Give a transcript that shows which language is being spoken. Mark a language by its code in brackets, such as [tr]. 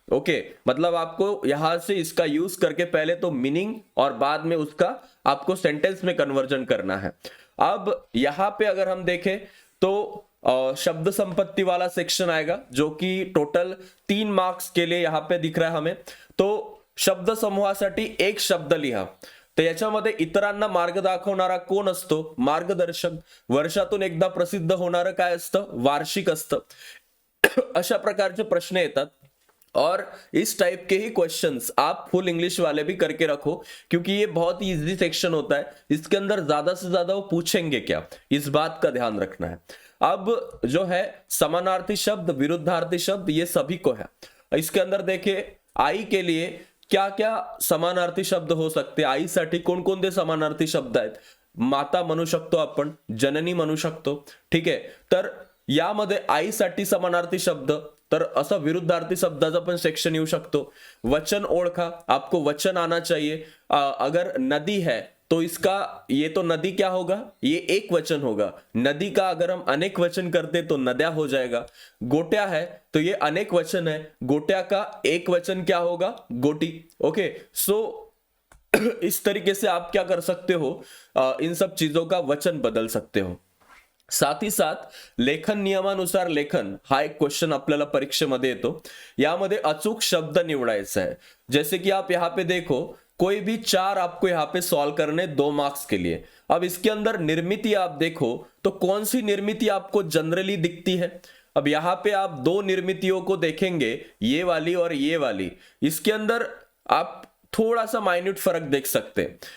[hi] Okay, मतलब आपको यहां से इसका यूज करके पहले तो मीनिंग और बाद में उसका आपको सेंटेंस में कन्वर्जन करना है। अब यहां पे अगर हम देखें तो शब्द संपत्ति वाला सेक्शन आएगा जो कि टोटल 3 मार्क्स के लिए यहां पे दिख रहा है हमें। [mr] तो शब्द समूहासाठी एक शब्द लिहा, तर याच्यामध्ये इतरांना मार्ग दाखवणारा कोण असतो? मार्गदर्शक। वर्षातून एकदा प्रसिद्ध होणारं काय असतं? वार्षिक असतं। अशा प्रकारचे प्रश्न येतात [hi] और इस टाइप के ही क्वेश्चंस आप फुल इंग्लिश वाले भी करके रखो क्योंकि ये बहुत ही इजी सेक्शन होता है। इसके अंदर ज्यादा से ज्यादा वो पूछेंगे क्या, इस बात का ध्यान रखना है। अब जो है समानार्थी शब्द, विरुद्धार्थी शब्द, ये सभी को है। इसके अंदर देखिए आई के लिए क्या क्या समानार्थी शब्द हो सकते, [mr] आईसाठी कोणकोणते समानार्थी शब्द आहेत? माता म्हणू शकतो आपण, जननी म्हणू शकतो, ठीक आहे। तर यामध्ये आईसाठी समानार्थी शब्द, तर असं विरुद्धार्थी शब्दाचा पण सेक्शन येऊ शकतो। वचन ओळखा, [hi] आपको वचन आना चाहिए। अगर नदी है तो इसका ये तो नदी क्या होगा, ये एक वचन होगा। नदी का अगर हम अनेक वचन करते तो नद्या हो जाएगा। गोट्या है तो ये अनेक वचन है, गोट्या का एक वचन क्या होगा? गोटी। ओके, सो इस तरीके से आप क्या कर सकते हो, इन सब चीजों का वचन बदल सकते हो। साथ ही साथ [mr] लेखन नियमानुसार लेखन हा एक क्वेश्चन आपल्याला परीक्षेमध्ये येतो। यामध्ये अचूक शब्द निवडायचा है। [hi] जैसे कि आप यहाँ पे देखो, कोई भी 4 आपको यहाँ पे सॉल्व करने 2 मार्क्स के लिए। अब इसके अंदर निर्मिति आप देखो तो कौन सी निर्मिति आपको जनरली दिखती है? अब यहाँ पे आप 2 निर्मितियों को देखेंगे, ये वाली और ये वाली। इसके अंदर आप थोड़ा सा माइन्यूट फर्क देख सकते हैं।